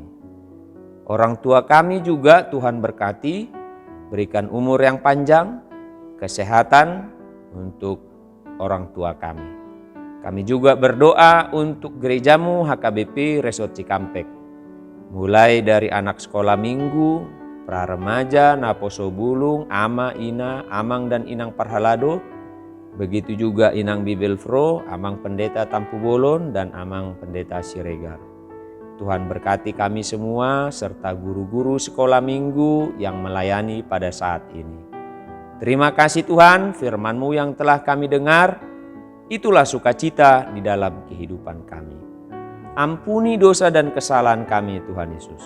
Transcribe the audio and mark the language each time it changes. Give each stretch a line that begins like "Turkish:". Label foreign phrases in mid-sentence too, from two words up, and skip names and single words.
Indonesian: Orang tua kami juga Tuhan berkati, berikan umur yang panjang, kesehatan untuk orang tua kami. Kami juga berdoa untuk gerejamu HKBP Resort Cikampek. Mulai dari anak sekolah minggu, pra-remaja, Naposo Bulung, Ama, Ina, Amang dan Inang Parhalado, begitu juga Inang Bibelfro, Amang Pendeta Tampu Bolon, dan Amang Pendeta Siregar. Tuhan berkati kami semua serta guru-guru sekolah minggu yang melayani pada saat ini. Terima kasih Tuhan, firman-Mu yang telah kami dengar, itulah sukacita di dalam kehidupan kami. Ampuni dosa dan kesalahan kami Tuhan Yesus.